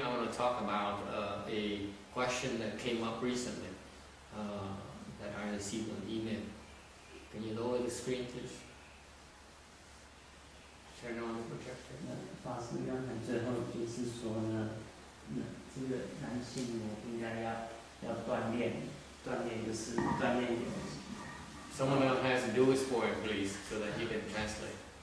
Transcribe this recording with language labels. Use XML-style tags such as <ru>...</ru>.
<en>I want to talk about a question that came up recently that I received on email. Can you lower the screen, please? Turn on the projector.</en> <zh>法师刚才最后就是说呢，这个男性呢应该要锻炼就是锻炼。</zh> <en>Someone else has to do this for him, please, so that he can translate.</en>